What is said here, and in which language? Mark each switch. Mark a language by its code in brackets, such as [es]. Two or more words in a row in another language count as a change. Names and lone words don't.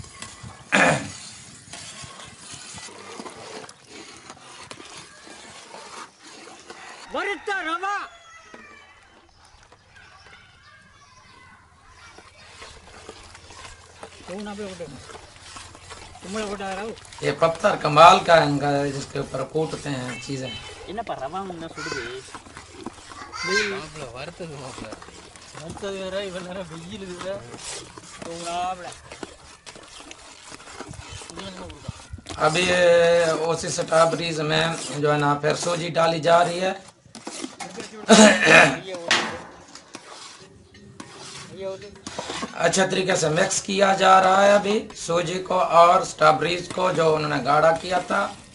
[ta] வறுத்த ரவா [ur] یہ پتھر کمال کا ہے ان کا، جس کے اوپر کوٹتے ہیں چیزیں۔ [ta] என்னப்பா ரவா முன்ன சுடுது அடுத்தது வேற இவன் நேரம் வெயில் இதுல தூங்காமல [ur] ابھی اسی سٹابریز میں جو ہے نا پھر سوجی ڈالی جا رہی ہے۔ اچھے طریقے سے مکس کیا جا رہا ہے ابھی سوجی کو اور سٹابریز کو جو انہوں نے گاڑا کیا تھا۔